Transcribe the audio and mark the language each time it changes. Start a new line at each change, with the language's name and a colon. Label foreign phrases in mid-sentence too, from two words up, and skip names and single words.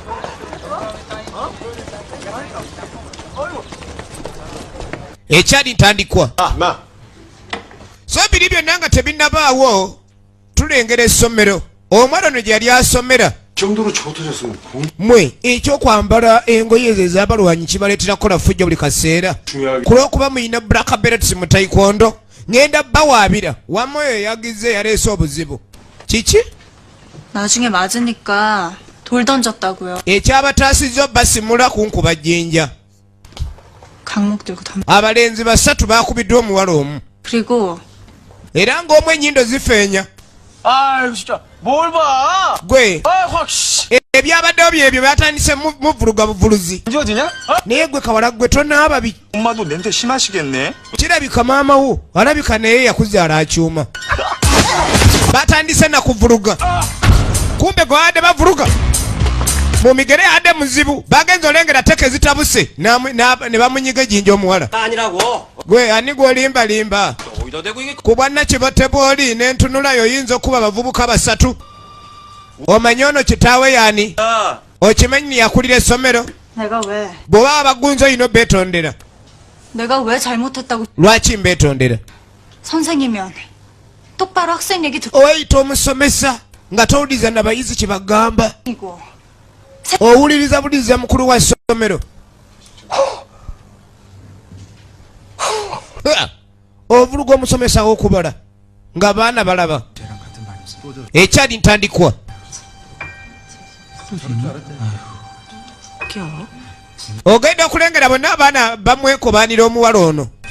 Ganda: Ekyali ntandikwa so biri byonna nga tebinnabaawo tulengera essomero omwana ono gye yali asomera mwe ekyokwambala engoye ezo ez'abalwanyi kibaleetera kukola fujjo buli kaseera kulw'okuba muyina
English: black belts
Ganda: mu taekwondo ngenda bawaabira wamma oyo yagize yaleese obuzibu kiki?
Korean: 나중에 맞으니까 돌 던졌다고요.
Ganda: ekyabataasizza basimula kunkuba jjinja.
Korean: 강목 들고 덤.
Ganda: abalenzi basatu bakubiddwa omuwala omu.
Korean: 그리고
Ganda: era ng'omu ennyindo zifeenya.
Korean: 아유 진짜 뭘 봐?
Ganda: gwe
Korean: 아 확 씨.
Ganda: ebyabaddewo byebyo byatandise muvuluga buvuluzi.
Korean: 어디냐?
Ganda: naye gwe kawala gwe tonaaba bi.
Korean: 엄마도 냄새 심하시겠네.
Ganda: kirabika maama wo alabika naye yakuzaala akyuma. batandise nakuvuluga. kumbe gwe adde bavuluga mu migere adde muzibu bagenza olengera teke zitabuse ne bamunyiga ejjinja omuwala. gwe ani gwolimbalimba ku bwannakibate bw'oli n'entunulayo oyinza okuba abavubuka basatu. omanyi ono kitaawe yani okimanyi yakulira essomero
Korean: 내가 왜?
Ganda: bw'oba abagunzi oyina beetondera.
Korean: 내가 왜 잘못했다고?
Ganda: lwaki mbeetondera?
Korean: 선생이면 똑바로 학생 얘기 듣고
Ganda: oweyita omusomesa nga towuliriza nabayizi kye bagamba
Korean: 이고
Ganda: owuliriza buliriza mukulu wa ssomero. ovuluga omusomesa w'okubala ng'abaana balaba. ekyali ntandikwa ogenda okulengera bonna abaana bamwekobaanira omuwala ono.